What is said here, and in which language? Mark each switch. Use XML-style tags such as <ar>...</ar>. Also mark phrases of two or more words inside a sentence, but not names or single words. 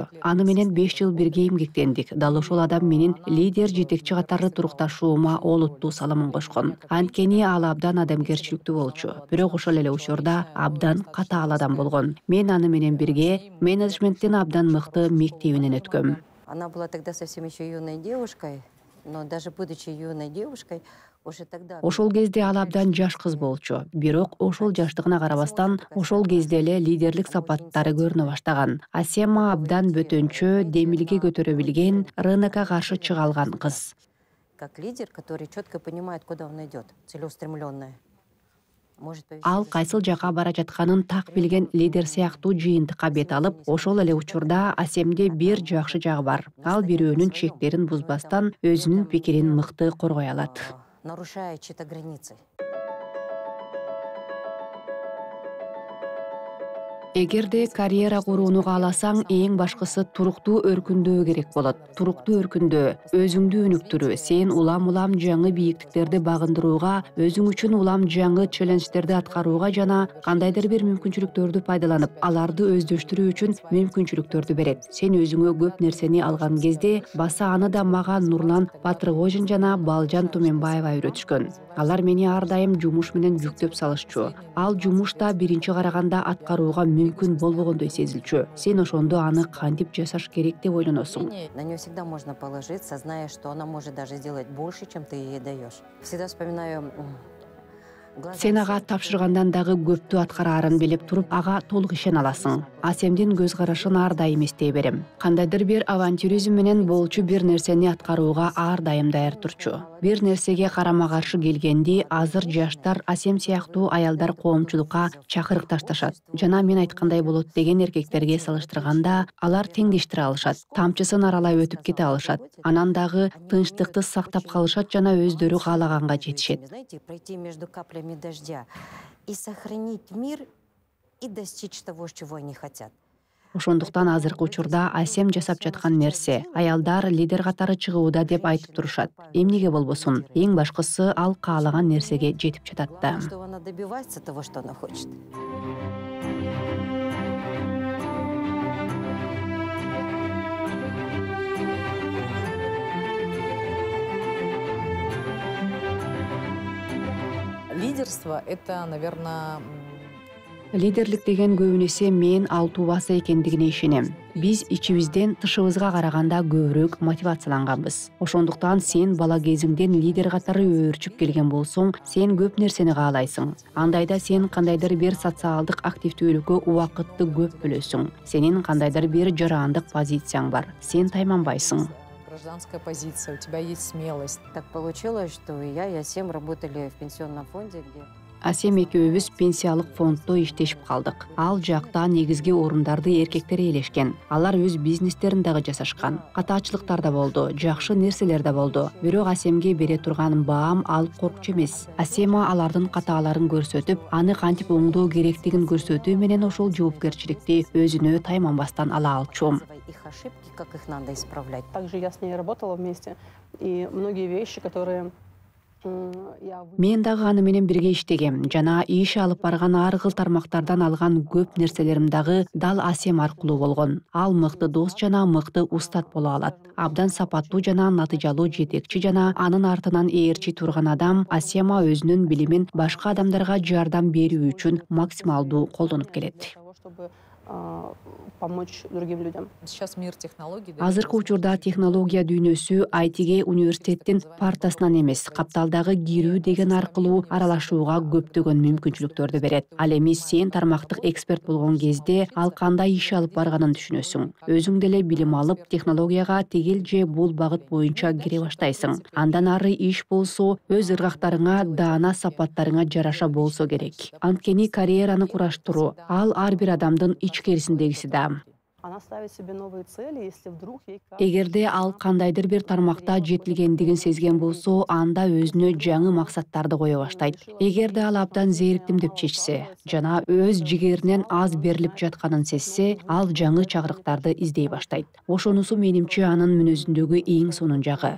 <ky>Аны менен 5 жыл бирге эмгектендик. Дал ошол адам менин лидер жетекчи катары турукташуума олуттуу салымын кошкон. Анткени ал абдан адамгерчиликтүү болчу. Бирок ошол эле учурда абдан катаал адам болгон. Мен аны менен бирге менеджменттин абдан мыкты мектебинен өткөм.</ky> <ru>Она была тогда совсем еще юной девушкой, но даже будучи юной девушкой, уже тогда...</ru> <ky>Ошол кезде ал абдан жаш кыз болчу. Бирок ошол жаштыгына карабастан, ошол кезде эле лидерлик сапаттары көрүнө баштаган. Асема абдан бөтөнчө, демилге көтөрө билген, рынокко каршы чыга алган кыз.</ky> <ru>Как лидер, который четко понимает, куда он идет, целеустремленная.</ru> <ky>Ал кайсыл жака бара жатканын так билген лидер сыяктуу жыйынтыкка бет алып, ошол эле учурда Асемде бир жакшы жагы бар. Ал бирөөнүн чектерин бузбастан өзүнүн пикирин мыкты коргой алат.</ky> <ru>Нарушая чьи-то границы.</ru> <ky>Эгерде карьера курууну кааласаң, эң башкысы туруктуу өркүндөө керек болот. Туруктуу өркүндөө, өзүңдү өнүктүрүү, сен улам жаңы бийиктиктерди багындырууга, өзүң үчүн улам жаңы челлендждерди аткарууга жана кандайдыр бир мүмкүнчүлүктөрдү пайдаланып, аларды өздөштүрүү үчүн мүмкүнчүлүктөрдү берет. Сен өзүңө көп нерсени алган кезде, баса аны да мага Нурлан Батыргожин жана Балжан Туменбаева үйрөтүшкөн. Алар мени ар дайым жумуш менен жүктөп салышчу. Ал жумуш да биринчи караганда аткарууга мүмкүн болбогондой сезилчү. Сен ошондо аны кантип жасаш керек деп ойлоносуң.</ky> <ru>На нее всегда можно положиться, зная, что она может даже сделать больше, чем ты ей даешь. Всегда вспоминаю...</ru> <ky>Сен ага тапшыргандан дагы көптү аткарарын билип туруп, ага толук ишене аласың. Асемдин көз карашын ар дайым эстей берем. Кандайдыр бир авантюризм менен болчу бир нерсени аткарууга ар дайым даяр турчу. Бир нерсеге карама каршы келгенди азыр жаштар Асем сыяктуу аялдар коомчулукка чакырык ташташат. Жана мен айткандай болот деген эркектерге салыштырганда, алар теңдештире алышат. Тамчысын аралай өтүп кете алышат. Анан дагы тынчтыкты сактап калышат жана өздөрү каалаганга жетишет.</ky> <ru>Дождя и сохранить мир и достичь того, чего они хотят.</ru> <ky>Ошондуктан азыркы учурда Асем жасап жаткан нерсе аялдар лидер катары чыгууда деп айтып турушат. Эмнеге болбосун? Эң башкысы ал каалаган нерсеге жетип жатат да.</ky> <ru>Что она добивается того, что она хочет. Лидерство — это, наверное...</ru> <ky>Лидерлик деген көбүнесе мен алтуу баса экендигине ишенем. Биз ичибизден тышыбызга караганда көбүрөөк мотивацияланганбыз. Ошондуктан сен бала кезиңден лидер катары өөрчүп келген болсоң, сен көп нерсени каалайсың. Андайда сен кандайдыр бир социалдык активдүүлүккө убакытты көп бөлөсүң. Сенин кандайдыр бир жарандык позицияң бар. Сен тайманбайсың.</ky> <ru>Гражданская позиция, у тебя есть смелость. Так получилось, что я и Асем работали в пенсионном фонде, где...</ru> <ky>Асем экөөбүз пенсиялык фонддо иштешип калдык. Ал жакта негизги орундарды эркектер ээлешкен. Алар өз бизнестерин дагы жасашкан. Катаачылыктар да болду, жакшы нерселер да болду. Бирок Асемге бере турган баам ал коркчу эмес. Асема алардын катааларын көрсөтүп, аны кантип оңдоо керектигин көрсөтүү менен ошол жоопкерчиликти өзүнө тайманбастан ала алчу.</ky> <ru>Их ошибки, как их надо исправлять. Также я с ней работала вместе, и многие вещи, которые...</ru> <ky>Мен дагы аны менен бирге иштегем. Жана иш алып барган ар кыл тармактардан алган көп нерселерим дагы дал Асем аркылуу болгон. Ал мыкты дос жана мыкты устат боло алат. Абдан сапаттуу жана натыйжалуу жетекчи жана анын артынан ээрчи турган адам. Асема өзүнүн билимин башка адамдарга жардам берүү үчүн максималдуу колдонуп келет.</ky> <ru>Помочь другим людям. Сейчас мир технологий.</ru> <ky>Азыркы учурда технология дүйнөсү ITге университеттин партасынан эмес, капталдагы кирүү деген аркылуу аралашууга көптөгөн мүмкүнчүлүктөрдү берет. Ал эми сен тармактык эксперт болгон кезде ал кандай иш алып барганын түшүнөсүң. Өзүң деле билим алып, технологияга тигил же бул багыт боюнча кире баштайсың. Андан ары иш болсо, өз ыргактарыңа, даана сапаттарыңа жараша болсо керек. Анткени карьераны кураштыруу ал ар бир адамдын ичкерисиндегиси да.</ky> <ru>Она ставит себе новые цели, если вдруг ей...</ru> <ky>Эгерде ал кандайдыр бир тармакта жетилгендигин сезген болсо, анда өзүнө жаңы максаттарды кое баштайт. Эгерде ал абдан зээриктим деп чечсе, жана өз жигеринен аз берилип жатканын сезсе, ал жаңы чакырыктарды издей баштайт. Ошонусу менимче анын мүнөзүндөгү эң сонун жагы.</ky>